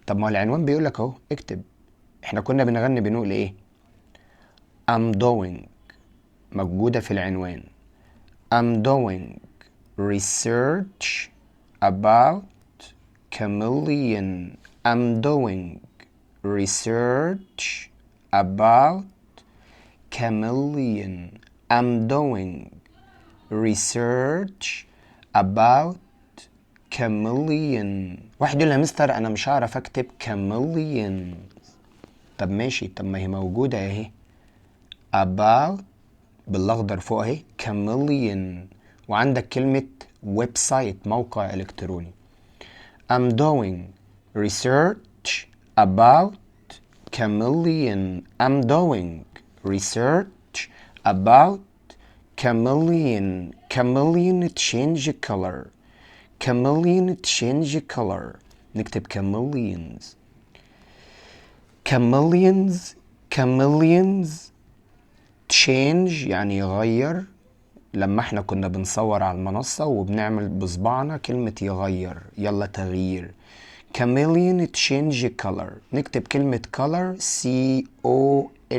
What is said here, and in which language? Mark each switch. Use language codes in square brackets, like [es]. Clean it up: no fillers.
[ar] طب ما هو العنوان بيقول لك اهو اكتب. احنا كنا بنغني بنقول ايه؟ [en] I'm doing [ar] موجودة في العنوان. [en] I'm doing research about chameleon. I'm doing research about chameleon. I'm doing research about chameleon. [ar] واحد يقول لها مستر انا مش هعرف اكتب chameleon. طب ماشي، طب ما هي موجودة اهي about بالاخضر فوق اهي chameleon، وعندك كلمة ويب سايت موقع الكتروني. [en] I'm doing research about chameleon. I'm doing research about chameleon. Chameleon change color. Chameleon change color. [ar] نكتب [en] chameleons. chameleons. chameleons change [ar] يعني يغير. لما احنا كنا بنصور على المنصة وبنعمل بصبعنا كلمة يغير، يلا تغيير. [en] chameleon change color. [ar] نكتب كلمة color C-O-L-O-R-S.